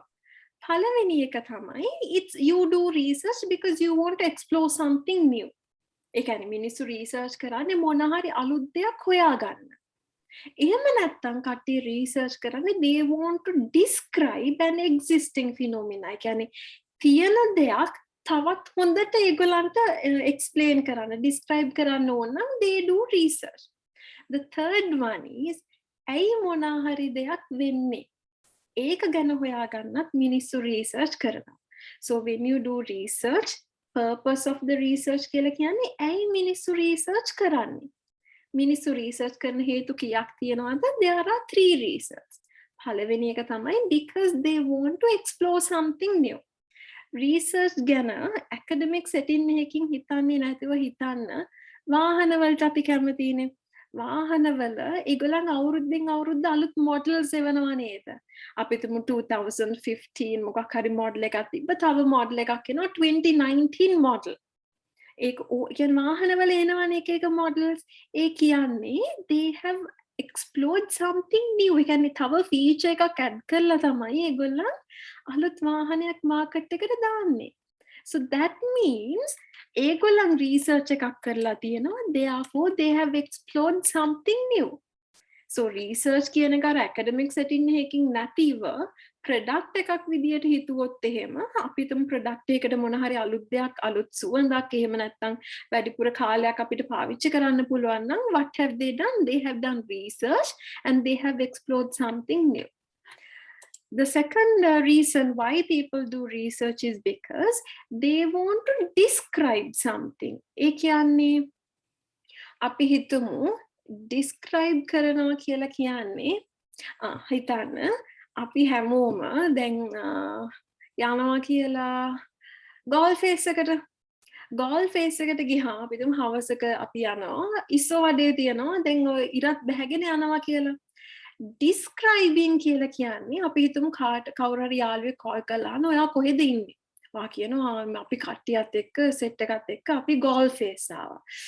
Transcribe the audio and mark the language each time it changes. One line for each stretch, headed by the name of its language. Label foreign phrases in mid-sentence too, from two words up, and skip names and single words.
Sinhala: පළවෙනි එක තමයි
English: you do research because you want to explore something new.
Sinhala: ඒ කියන්නේ මිනිස්සු research කරන්නේ මොන හරි අලුත් දෙයක් හොයාගන්න. එහෙම නැත්නම් කට්ටිය research කරන්නේ
English: they want to describe an existing phenomena.
Sinhala: ඒ කියන්නේ තියෙන දෙයක් තවත් හොඳට ඒගොල්ලන්ට explain කරන්න, describe කරන්න ඕන නම්
English: they do research. The third one is
Sinhala: ඇයි මොනා හරි දෙයක් වෙන්නේ? ඒක ගැන හොයාගන්නත් මිනිස්සු research කරනවා.
English: So when you do research, purpose of the research
Sinhala: කියලා කියන්නේ ඇයි මිනිස්සු research කරන්නේ? මිනිස්සු research කරන හේතු කීයක් තියෙනවද?
English: There are 3 reasons.
Sinhala: පළවෙනි එක තමයි
English: because they want to explore something new.
Sinhala: Research ගැන
English: academic setting
Sinhala: එකකින් හිතන්නේ නැතිව හිතන්න වාහන වලට අපි කැමතිනේ. වාහනවල ඒගොල්ලන් අවුරුද්දෙන් අවුරුද්ද අලුත් models එවනවා නේද? අපි තුමු 2015 මොකක් හරි model එකක් තිබ්බ තව model එකක් එනවා 2019 model. ඒක කියන්නේ වාහනවල එනවනේ එක එක models. ඒ කියන්නේ
English: they have explored something new.
Sinhala: ඒ කියන්නේ තව feature එකක් add කරලා තමයි ඒගොල්ලන් අලුත් වාහනයක් market එකට දාන්නේ.
English: So that means
Sinhala: ඒගොල්ලන් research එකක් කරලා තියෙනවා.
English: Therefore they have explored something new. So research කියන එක academic setting එකකින් නැතිව product එකක් විදියට හිතුවොත් එහෙම අපි තුමු product එකකට මොන හරි අලුත් දෙයක් අලුත් සුවඳක් එහෙම නැත්නම් වැඩිපුර කාලයක් අපිට පාවිච්චි කරන්න පුළුවන් නම් what have they done? They have done research and they have explored something new. The second reason why people do research is because they want to describe something.
Sinhala: ඒ කියන්නේ අපි හිතමු describe කරනවා කියලා කියන්නේ හිතන්න අපි හැමෝම දැන් යනවා කියලා ගෝල් ෆේස් එකට ගිහා අපිටම හවසක අපි යනවා ඉස්සෝ වඩේ තියනවා දැන් ඔය ඉරත් බැහැගෙන යනවා කියලා describing කියලා කියන්නේ අපි හිතමු කවුරු හරි යාළුවෙක් කෝල් කරලා ඔයා කොහෙද ඉන්නේ වා කියනවා අපි කට්ටියත් එක්ක සෙට් එකත් එක්ක අපි ගෝල් ෆේස් ආවා